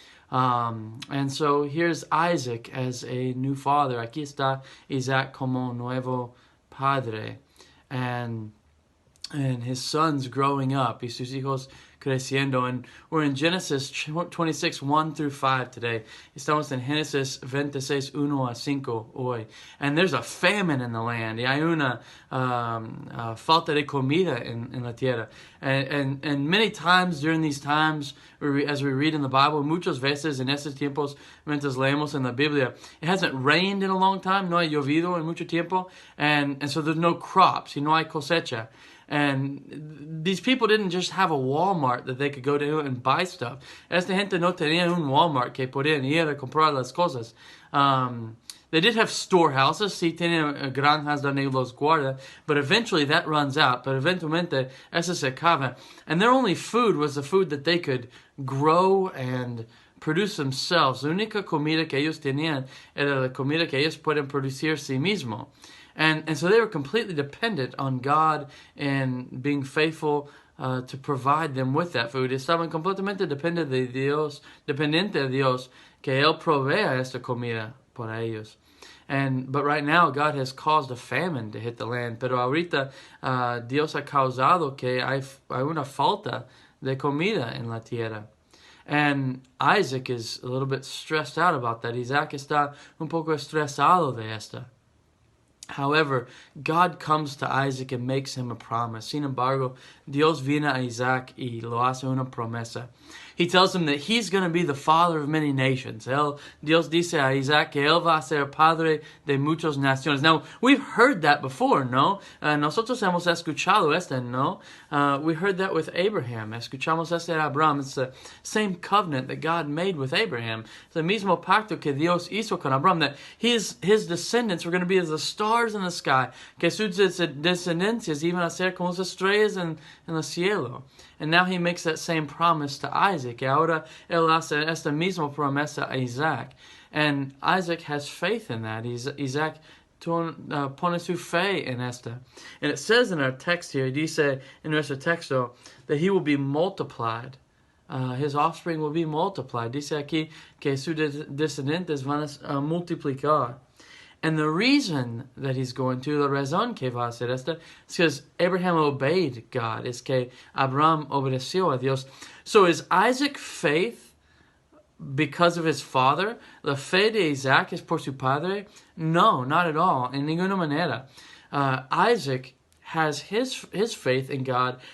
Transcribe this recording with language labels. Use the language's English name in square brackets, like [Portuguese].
[English] And so here's Isaac as a new father. [Spanish] Aquí está Isaac como nuevo padre. [English] And his sons growing up. [Spanish] Y sus hijos creciendo. [English] And we're in Genesis 26, 1 through 5 today. [Spanish] Estamos en Génesis 26, 1 a 5 hoy. [English] And there's a famine in the land. [Spanish] Y hay una falta de comida en la tierra. [English] And many times during these times, as we read in the Bible, [Spanish] muchas veces en estos tiempos, mientras leemos en la Biblia, [English] it hasn't rained in a long time. [Spanish] No ha llovido en mucho tiempo. [English] And so there's no crops. [Spanish] Y no hay cosecha. [English] And these people didn't just have a Walmart that they could go to and buy stuff. [Spanish] Esta gente no tenía un Walmart que podían ir a comprar las cosas. [English] They did have storehouses, [Spanish] sí tienen granjas donde los guarda, [English] but eventually that runs out. But [Spanish] eventualmente eso se acaba. [English] And their only food was the food that they could grow and produce themselves. [Spanish] La única comida que ellos tenían era la comida que ellos pueden producir sí mismo. [English] And so they were completely dependent on God and being faithful to provide them with that food. [Spanish] Estaban completamente dependiente de Dios, que Él provea esta comida para ellos. [English] But right now, God has caused a famine to hit the land. [Spanish] Pero ahorita Dios ha causado que hay una falta de comida en la tierra. [English] And Isaac is a little bit stressed out about that. [Spanish] Isaac está un poco estresado de esta. [English] However, God comes to Isaac and makes him a promise. [Spanish] Sin embargo, Dios viene a Isaac y lo hace una promesa. [English] He tells him that he's going to be the father of many nations. [Spanish] Dios dice a Isaac que él va a ser padre de muchas naciones. [English] Now, we've heard that before, ¿no? [Spanish] Nosotros hemos escuchado ¿no? [English] We heard that with Abraham. [Spanish] Escuchamos de Abraham. [English] It's the same covenant that God made with Abraham. [Spanish] It's the mismo pacto que Dios hizo con Abraham, [English] that his descendants were going to be as the stars in the sky, [Spanish] que sus descendencias iban a ser como las estrellas en el cielo. [English] And now he makes that same promise to Isaac. [Spanish] Y ahora él hace esta misma promesa a Isaac. [English] And Isaac has faith in that. [Spanish] Isaac pone su fe en esta. [English] And it says in our text here, [Spanish] dice en nuestro texto, [English] that he will be multiplied. His offspring will be multiplied. [Spanish] Dice aquí que sus descendientes van a multiplicar. [English] And the reason that he's going to, [Spanish] la razón que va a hacer esto, [English] is because Abraham obeyed God. [Spanish] Es que Abraham obedeció a Dios. [English] So is Isaac faith because of his father? [Spanish] La fe de Isaac es por su padre? No, [English] not at all. [Spanish] En ninguna manera. [English] Isaac has his faith in God.